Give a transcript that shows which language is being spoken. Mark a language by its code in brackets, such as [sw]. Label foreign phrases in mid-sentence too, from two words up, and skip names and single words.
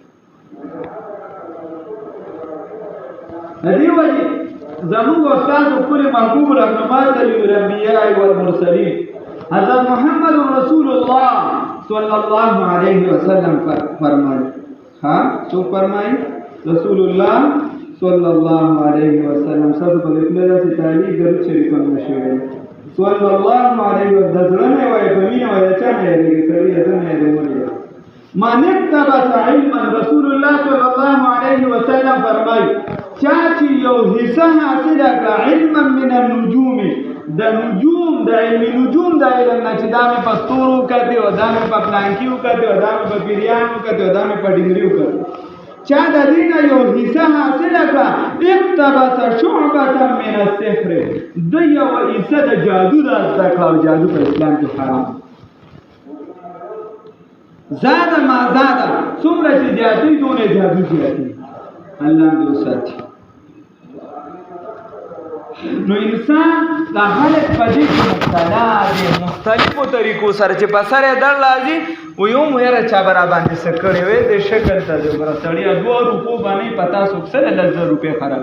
[ps] د دې وجې زموږ استاد ښکلي محبوب رهنما [ar] سید الانبیاء والمرسلین [ps] حضرت محمد [ar] رسول الله صلی الله علیه وسلم [ps] فرمایي. ها څوک فرمایي؟ [ar] رسول الله صلی الله علیه وسلم. [ps] سره په دې کې داسې تعلیق درود شریف هم شوی [ar] صلی الله علیه وسلم. [ps] د زړه نه وایي په مینه وایي چا نه یې سړی ځنه یې وایي. [ar] من اقتبس علما رسول الله صلی الله علیه وسلم [ps] فرمایي چا چې یو حصہ حاصل کړه [ar] علما من النجوم [ps] د نجوم د علم نجوم د علم نه چې دا مې په ستورو کړي او دا مې په پلانکیو کړي او دا مې په پیریانو کړي او دا مې په ډنګریو کړي. چا د دې نه یو حصہ حاصل کړه [ar] اقتبس شعبة من السحر [ps] د یو حصہ د جادو د زده کړه. جادو په اسلام کې حرام. [ar] زاده ما زاده [ps] څومره چې زیاتوي دونه جادو زیاتوي. الله دې وساتي. نو انسان دا خلق په دې کې مبتلا دي مختلفو طریقو سره چې په سر یې در لازي و یو مو یاره چا به را باندې څه کړی وی د شکل ته د ګوره سړیه 2 روپو باندې په تاسو سره 1000 روپۍ خراب.